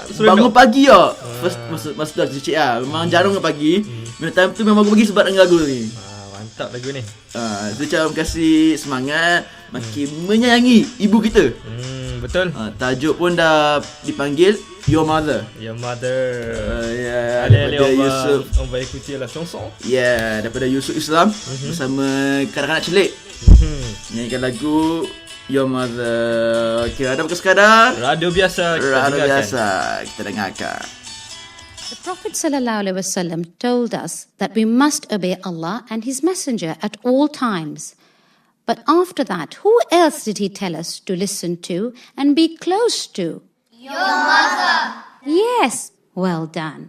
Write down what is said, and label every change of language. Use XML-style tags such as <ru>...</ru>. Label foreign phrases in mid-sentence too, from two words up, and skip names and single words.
<ms>Bangun pagi lah. Masa tu cicik lah. Memang jarang ke pagi. Time tu memang bangun pagi sebab dengar lagu ni. Mantap lagu ni. Itu macam kasih semangat, makin menyayangi ibu kita. Betul. Tajuk pun dah dipanggil Your Mother. Your Mother. Daripada Yusuf.</ms> <fr>On va écouter la chanson.</fr> <ms>Daripada Yusuf Islam bersama kanak-kanak celik. Nyanyikan lagu Your Mother. Okay, ada bukan sekadar radio biasa. Kita dengarkan.</ms> <en>The Prophet ﷺ told us that we must obey Allah and His Messenger at all times. But after that, who else did He tell us to listen to and be close to? Your mother. Yes, well done.</en>